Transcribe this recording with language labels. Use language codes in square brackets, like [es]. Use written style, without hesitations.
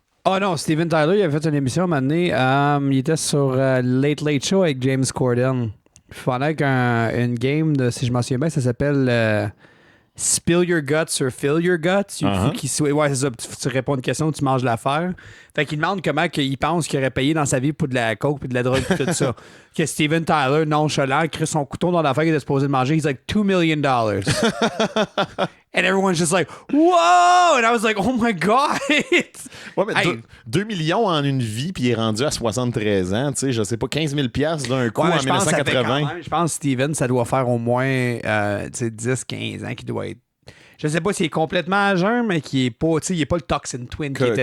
[fr] Oh non, Steven Tyler, il avait fait une émission à un moment donné. Il était sur Late Late Show avec James Corden. Pendant qu'une game, si je m'en souviens bien, ça s'appelle [en] spill your guts [fr] sur [en] fill your guts. [fr] Il faut qu'il soit. Ouais, c'est ça. Tu réponds à une question, tu manges l'affaire. Fait qu'il demande comment il pense qu'il aurait payé dans sa vie pour de la coke et de la drogue et tout ça. Que Steven Tyler, nonchalant, crée son couteau dans l'affaire qu'il était supposé de manger. [en] He's like, $2 million. And everyone's just like, whoa! And I was like, oh my God! [fr] Ouais, mais 2 millions en une vie, puis il est rendu à 73 ans. Tu sais, je sais pas, 15 000 $ d'un coup en 1980. Je pense que Steven, ça doit faire au moins 10-15 ans qu'il doit être. Je sais pas s'il est complètement à jeun, mais qu'il est pas, il est pas le Toxin Twin.